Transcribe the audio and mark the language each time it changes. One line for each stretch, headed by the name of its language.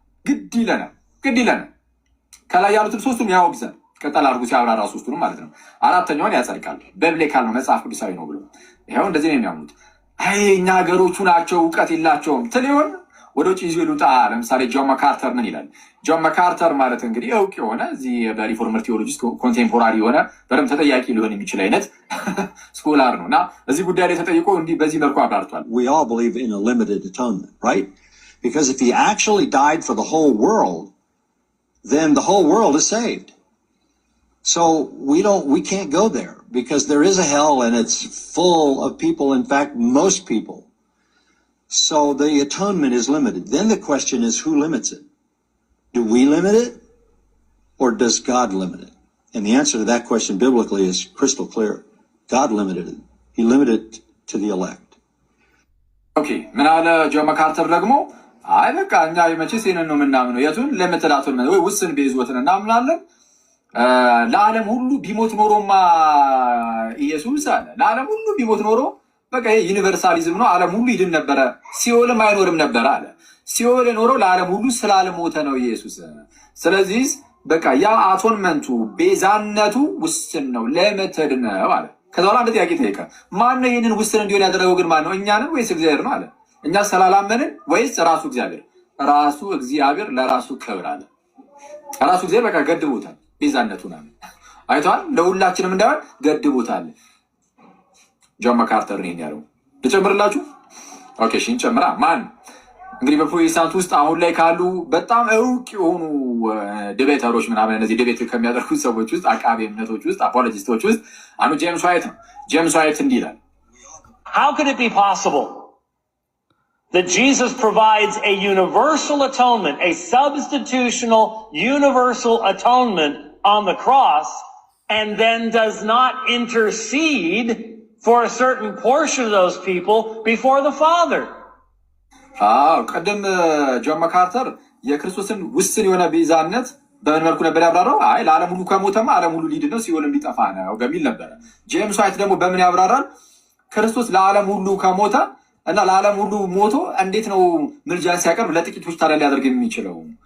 Amharic: ግድ ይለናል። ከላይ ያሉትን ሶስቱም ያወግዛል። ቀጠል አድርጉ ሲያብራራ ሶስቱንም ማለት ነው። አራተኛውን ያጸድቃል። በብሌካል ነው መጽሐፍ ቅዱሳዊ ነው ብሎ ይኸው እንደዚህ ነው የሚያምኑት። አይ እኛ ሀገሮቹ ናቸው እውቀት የላቸውም ትል ይሆን? ወደ ውጭ ይዞ ይሉጣ። ለምሳሌ ጆን መካርተር ምን ይላል? ጆን መካርተር ማለት እንግዲህ እውቅ የሆነ እዚህ በሪፎርመር ቴዎሎጂ ኮንቴምፖራሪ የሆነ በደንብ ተጠያቂ ሊሆን የሚችል አይነት ስኮላር ነው እና እዚህ ጉዳይ ላይ ተጠይቆ እንዲህ በዚህ መልኩ አብራርቷል።
English: We all believe in a limited atonement, right? Because if he actually died for the whole world, then the whole world is saved. So we can't go there because there is a hell and it's full of people, in fact, most people. So the atonement is limited. Then the question is, who limits it? Do we limit it or does God limit it? And the answer to that question biblically is crystal clear. God limited it. He limited it to the elect. Okay.
Amharic: ምን አለ ጆን መካርተር ደግሞ አይ በቃ እኛ መቼስ ይሄንን ነው የምናምነው። የቱን ሊሚትድ አቶንመንት ወይ ውስን ቤዞትን እናምናለን። ለዓለም ሁሉ ቢሞት ኖሮማ ኢየሱስ አለ ለዓለም ሁሉ ቢሞት ኖሮ በቃ ይሄ ዩኒቨርሳሊዝም ነው፣ ዓለም ሁሉ ይድን ነበረ፣ ሲኦልም አይኖርም ነበር አለ። ሲኦል የኖረው ለዓለም ሁሉ ስላልሞተ ነው ኢየሱስ። ስለዚህ በቃ ያ አቶንመንቱ ቤዛነቱ ውስን ነው፣ ሊሚትድ ነው አለ። ከዛ በኋላ አንድ ጥያቄ ጠየቀ። ማን ነው ይህንን ውስን እንዲሆን ያደረገው ግን ማን ነው? እኛ ነን ወይስ እግዚአብሔር ነው አለ። እኛ ስላላመንን ወይስ ራሱ እግዚአብሔር? ራሱ እግዚአብሔር ለራሱ ክብር አለ። ራሱ እግዚአብሔር በቃ ገድቦታል ቤዛነቱን አለ። አይተዋል። ለሁላችንም እንዳይሆን ገድቦታል። ጆን መካርተር ነው ያለው። ልጨምርላችሁ? ኦኬ እሺ እንጨምራ። ማን እንግዲህ በፕሮቴስታንት ውስጥ አሁን ላይ ካሉ በጣም እውቅ የሆኑ ዲቤተሮች ምናምን እነዚህ ዲቤት ከሚያደርጉት ሰዎች ውስጥ አቃቤ እምነቶች ውስጥ አፖሎጂስቶች ውስጥ አንዱ ጄምስ ዋይት ነው። ጄምስ ዋይት እንዲህ ይላል።
English: How could it be possible that Jesus provides a universal atonement, a substitutional universal atonement on the cross, and then does not intercede for a certain portion of those people before the Father?
Amharic: ቀደም ጆን መካርተር የክርስቶስን ውስን የሆነ ቤዛነት በምን መልኩ ነበር ያብራራው? አይ ለዓለም ሁሉ ከሞተማ ዓለም ሁሉ ሊድን ነው ሲኦልም ሊጠፋ ነው በሚል ነበረ። ጄምስ ዋይት ደግሞ በምን ያብራራል? ክርስቶስ ለዓለም ሁሉ ከሞተ እና ለዓለም ሁሉ ሞቶ እንዴት ነው ምልጃን ሲያቀርብ ለጥቂቶች ታዲያ ሊያደርግ የሚችለው?